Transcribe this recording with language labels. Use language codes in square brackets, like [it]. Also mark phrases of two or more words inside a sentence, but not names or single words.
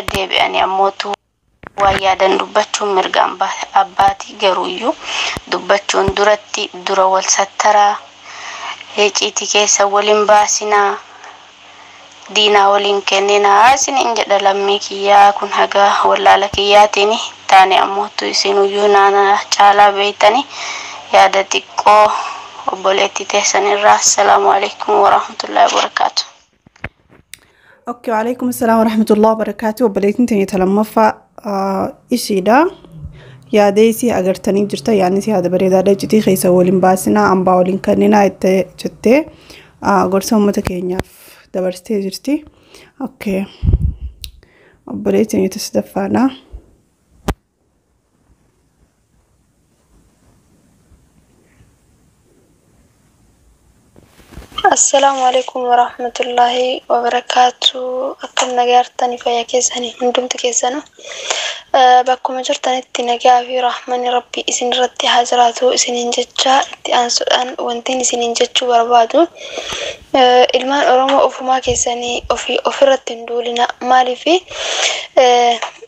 [om] deebi'anii ammootu waan yaadan dubbachuun mirga abbaatii garuuyyuu dubbachuun duratti dura wal sattaraa icciitii keessa waliin baasinaa diinaa waliin kenninaa isiniin jedha lammii kiyyaa kun haga wallaala kiyyaatiin taane ammootu isinuyyuu naana caalaa beeytanii yaada xiqqoo obboleettii teessan irraa. [ar] السلام عليكم ورحمة الله وبركاته. Okay, وعليكم السلام ورحمة الله وبركاته. [om] Obboleettiin teenya lammaffaa ishiidha. Yaada isii agartanii jirta yaadni isii yaada bareedaadha icciitii keessa waliin baasinaa hambaa waliin kenninaa jettee gorsa uummata keenyaaf dabarsitee jirti. Okay. Obboleettiin teenya sadaffaadha. [ar] السلام عليكم ورحمة الله وبركاته. [om] Akkam nagaartanii fayyaa keessanii hundumti keessanuu bakkuma jirtanitti nagaa fi rahmanni rabbi isin irratti haa jiraatu isiniin jecha itti aansuudhaan wantiin isiniin jechuu barbaadu ilmaan Oromoo ofumaa keessanii ofirratti hin duulina maaliif